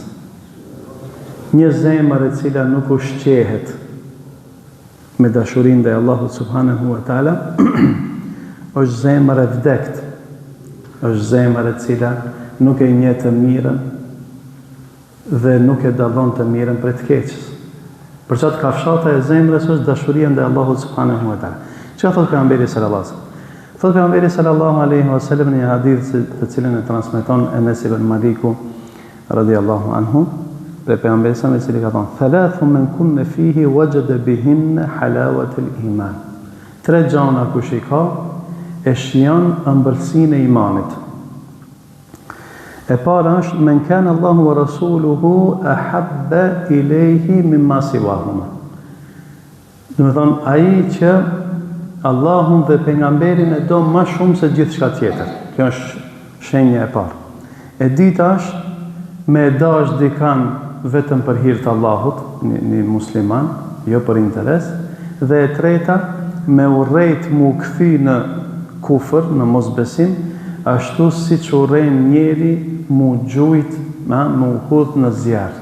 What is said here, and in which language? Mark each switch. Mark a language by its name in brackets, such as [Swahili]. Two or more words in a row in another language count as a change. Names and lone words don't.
[Albanian] Një zemër e cila nuk ushqehet me dashurinë ndaj Allahut [Arabic] سبحانه وتعالى [Albanian] është zemër e vdektë, është zemër e cila nuk e njeh të mirën dhe nuk e dallon të mirën prej të keqes. Për çat kafshata e zemrës është dashuria ndaj Allahut [Arabic] سبحانه وتعالى. [Albanian] Çka thot pejgamberi [Arabic] صلى الله عليه وسلم? [Albanian] Thot pejgamberi [Arabic] صلى الله عليه وسلم [Albanian] në një hadith të cilën e transmeton Enes ibn Maliku [Arabic] رضي الله عنه, [Albanian] pejgamberi sa i cili ka thënë: [Arabic] "ثلاث من كن فيه وجد بهن حلاوة الإيمان." [Albanian] Tre gjëra kush i ka e shijon ëmbëlsinë e imanit. E para është [Arabic] من كان الله ورسوله أحب إليه مما سواهما. [Albanian] Do të thonë ai që Allahun dhe pejgamberin e do më shumë se gjithçka tjetër. Kjo është shenja e parë. E dyta është me dash dikan vetëm për hir të Allahut, një musliman, jo për interes, dhe e treta me urrejt mu kthy në kufër, në mosbesim, ashtu siç urren njeri mu gjujt, mu hudh në zjarr.